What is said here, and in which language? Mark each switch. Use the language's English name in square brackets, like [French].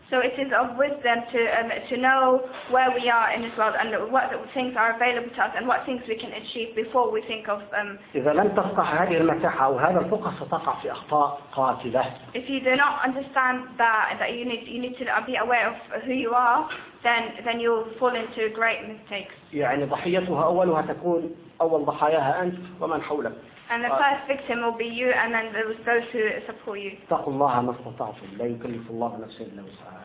[English] So it is of wisdom to know where we are in this world and what things are available to us and what things we can achieve before we think of. [Arabic] إذا لم تفتح هذه المتاحة وهذا الفقه ستقع في أخطاء قاتلة. [English] If you do not understand that you need to be aware of who you are, then you'll fall into great mistakes. [Arabic] يعني ضحيتها أولها تكون أول ضحاياها أنت ومن حولك. [English] And the first victim will be you, and then those who support you. [Arabic] اتقوا الله ما استطعتم لا يكلف الله نفسا إلا وسعها.